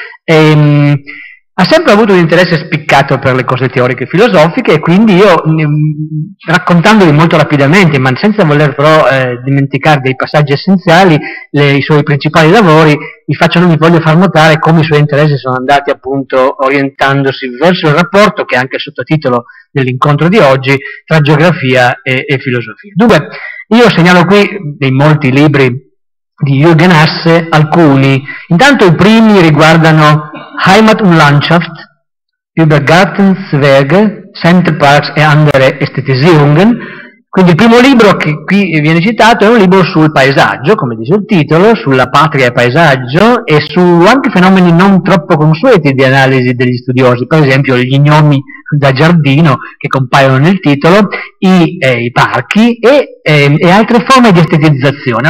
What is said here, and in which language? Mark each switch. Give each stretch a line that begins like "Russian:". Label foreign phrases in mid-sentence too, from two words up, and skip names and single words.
Italian: Ha sempre avuto un interesse spiccato per le cose teoriche e filosofiche, e quindi io, raccontandoli molto rapidamente, ma senza voler però dimenticare dei passaggi essenziali, i suoi principali lavori, vi voglio far notare come i suoi interessi sono andati appunto orientandosi verso il rapporto, che è anche il sottotitolo dell'incontro di oggi, tra geografia e filosofia. Dunque, io segnalo qui dei molti libri di Jurgen Hasse, alcuni. Intanto i primi riguardano Heimat und Landschaft, über Gartenswege, Centerparks e andere Ästhetisierungen. Quindi il primo libro che qui viene citato è un libro sul paesaggio, come dice il titolo, sulla patria e paesaggio e su anche fenomeni non troppo consueti di analisi degli studiosi, per esempio gli gnomi da giardino che compaiono nel titolo, i parchi e altre forme di estetizzazione.